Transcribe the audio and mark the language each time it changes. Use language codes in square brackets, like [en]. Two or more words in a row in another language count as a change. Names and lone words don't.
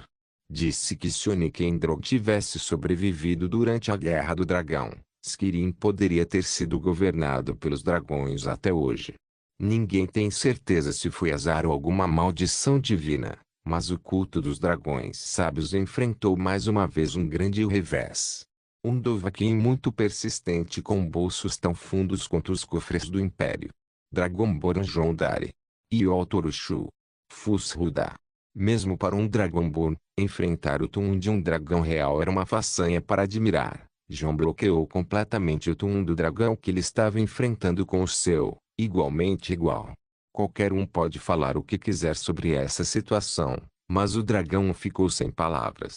[pt] Disse que se Onikendrog tivesse sobrevivido durante a Guerra do Dragão, Skirin poderia ter sido governado pelos dragões até hoje. Ninguém tem certeza se foi azar ou alguma maldição divina, mas o culto dos dragões sábios enfrentou mais uma vez um grande revés. Um Dovahkiin muito persistente com bolsos tão fundos quanto os cofres do Império. Dragonborn Jondari. Ioltorushu. Fusruda. Mesmo para um Dragonborn, enfrentar o Tum de um dragão real era uma façanha para admirar. Jon bloqueou completamente o Tum do dragão que ele estava enfrentando com o seu, igualmente igual. Qualquer um pode falar o que quiser sobre essa situação, mas o dragão ficou sem palavras.